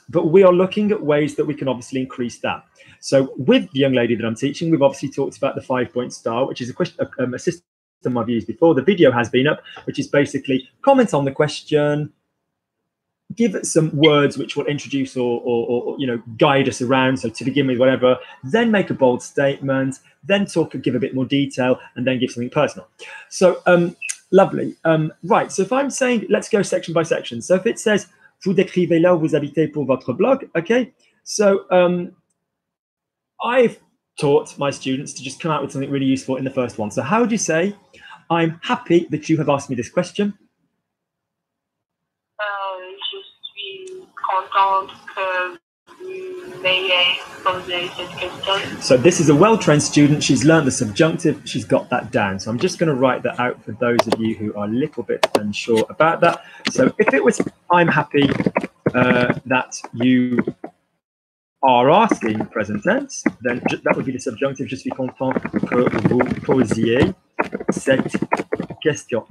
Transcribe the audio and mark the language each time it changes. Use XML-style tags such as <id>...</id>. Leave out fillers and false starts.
<en>But we are looking at ways that we can obviously increase that. So with the young lady that I'm teaching, we've obviously talked about the 5-point star, which is a system I've used before. The video has been up, which is basically comment on the question, give it some words which will introduce or you know, guide us around. So to begin with, whatever, then make a bold statement, then give a bit more detail, and then give something personal. So lovely. Right. So if I'm saying, let's go section by section. So if it says,</en> <fr>vous décrivez là où vous habitez pour votre blog.</fr> <en>Okay. So I've taught my students to just come out with something really useful in the first one. So how would you say, I'm happy that you have asked me this question?</en> <fr>Je suis contente que vous m'ayez posé cette question.</fr> <en>So this is a well-trained student. She's learned the subjunctive. She's got that down. So I'm just going to write that out for those of you who are a little bit unsure about that. So if it was, I'm happy that you are asking present tense, then that would be the subjunctive.</en> <fr>Je suis content que vous posiez cette question.</fr>